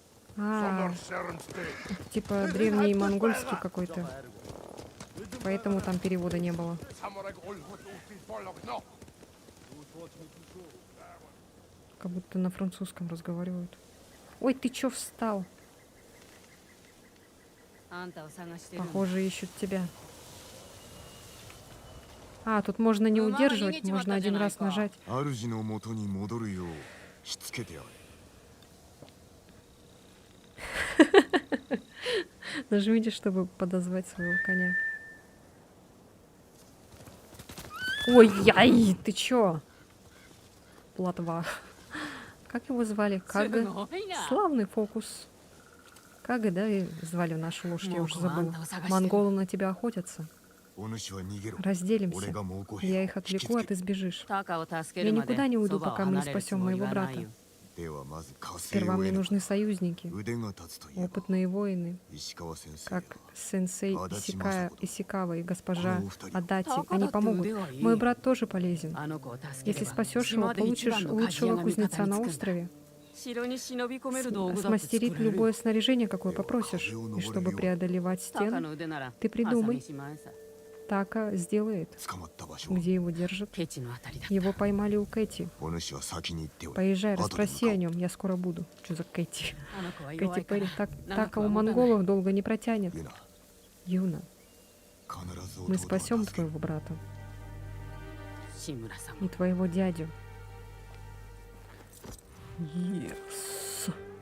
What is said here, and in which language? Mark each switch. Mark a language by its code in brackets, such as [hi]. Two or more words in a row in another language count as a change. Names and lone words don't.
[ru] А, типа древний монгольский какой-то. Поэтому там перевода не было. Как будто на французском разговаривают. Ой, ты чё встал? [ja] あんたを探してるんだ [ru] Похоже, ищут тебя. А, тут можно не удерживать, можно один раз нажать. [ja] 主の元に戻るようしつけてやれ。 [ru] Нажмите, чтобы подозвать своего коня. Ой, яй, ты чё? Плотва. Как его звали? [ja] す [ru] Кага? [ja] ごいな [ru] Славный фокус. Кага, да, и звали нашу лошадь, я уже забыла. Монголы 探してる。 Монголы на тебя охотятся. [ja] お主は逃げろ。 [ru] Разделимся. [ja] 俺が猛虎 [ru] Я [ja] 兵 [ru] их [ja] を引き [ru] отвлеку, а [ja] つけ [ru] ты сбежишь. [ja] タカを助け [ru] Я [ja] るまで [ru] никуда не уйду, [ja] そばを [ru] пока мы не [ja] 離れる [ru] спасем [ja] つもり [ru] моего [ja] はない [ru] брата. [ja] よ。ではまず火星 [ru] Сперва [ja] を [ru] мне [ja] 得る [ru] нужны союзники, [ja] 腕が立つといえば [ru] опытные воины, [ja] 石川先生や [ru] как сенсей Адаchi Исикава и госпожа [ja] このお二人 [ru] Адати. [ja] タカ [ru] Они [ja] だって [ru] помогут. [ja] 腕はいい [ru] Мой брат тоже полезен. [ja] あの子を助け [ru] Если [ja] れば [ru] спасешь его, [ja] 島で一番 [ru] получишь [ja] の鍛冶屋 [ru] лучшего [ja] が味 [ru] кузнеца [ja] 方に [ru] на [ja] つくんだ [ru] острове. [ja] 城に忍び込める道具だって作 [ru] Смастерит [ja] れるよ [ru] любое снаряжение, какое попросишь. И чтобы преодолевать [ja] タカ [ru] стены, [ja] の腕なら [ru] ты придумай. [ja] 朝飯前さ [ru] Така сделает. [ja] 捕まった場所は [ru] Где его держат? [ja] ケチのあたりだった [ru] Его поймали у Кэти. [ja] お主は先に行っておれ。 [ru] Поезжай, [ja] 後で向 [ru] расспроси [ja] かお [ru] о [ja] う [ru] нем, я скоро буду. Что за Кэти? [ja] あの子は弱 [ru] Кэти [ja] いから [ru] Перри. [ja] 長 [ru] Така [ja] く [ru] у [ja] は持たない [ru] монголов долго не протянет. [ja] ユナ、 [ru] Юна, [ja] 必ず [ru] мы [ja] 弟を [ru] спасем [ja] 助ける。 [ru] твоего брата [ja] 志村さん [ru] и [ja] も [ru] твоего дядю. Yes.